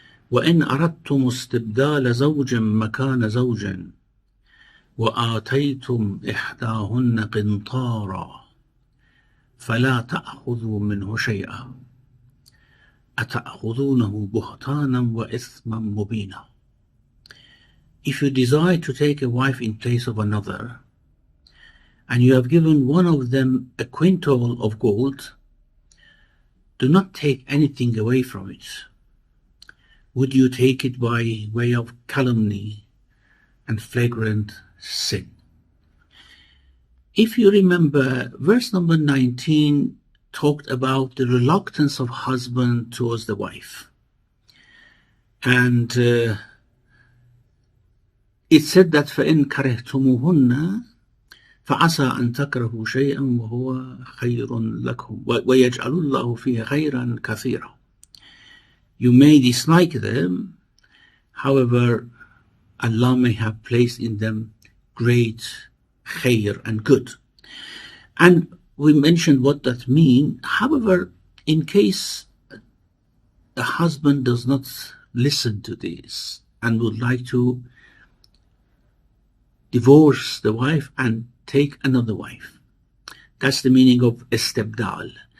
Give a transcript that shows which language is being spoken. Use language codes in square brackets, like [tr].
[ar] وإن أردتم استبدال زوج مكان زوج وآتيتم إحداهن قنطارا فلا تأخذوا منه شيئا أتأخذونه بهتانا وإثما مبينا. [en] If you desire to take a wife in place of another, and you have given one of them a quintal of gold, do not take anything away from it. Would you take it by way of calumny and flagrant sin? If you remember, verse number 19 talked about the reluctance of husband towards the wife. And it said that [ar] فَإِن كَرِهْتُمُوهُنَّ فَعَسَىٰ أَن تَكْرَهُوا شَيْئًا وَهُوَ خَيْرٌ لَكُمْ وَيَجْعَلُ اللَّهُ فِيهِ خَيْرًا كَثِيرًا. [en] You may dislike them, however, Allah may have placed in them great khair and good. And we mentioned what that means. However, in case a husband does not listen to this and would like to divorce the wife and take another wife, that's the meaning of istibdal.